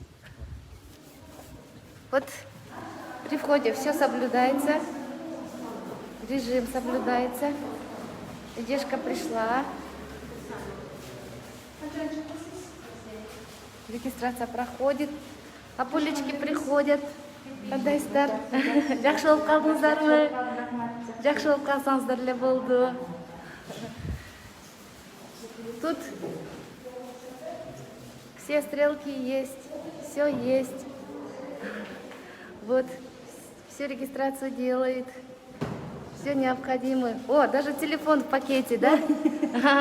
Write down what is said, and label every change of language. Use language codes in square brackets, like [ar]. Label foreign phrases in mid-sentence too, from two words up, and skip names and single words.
[ru] Вот при входе все соблюдается, режим соблюдается. Девушка пришла. Регистрация проходит. Апулечки приходят. [ky] Кандайстар. Жақсы болып қалдыңыздармы? Жақсы болып қалсаңыздар эле болду. [ru] Тут все стрелки есть, все есть. Вот, всю регистрацию делает, все необходимое. О, даже телефон в пакете, да?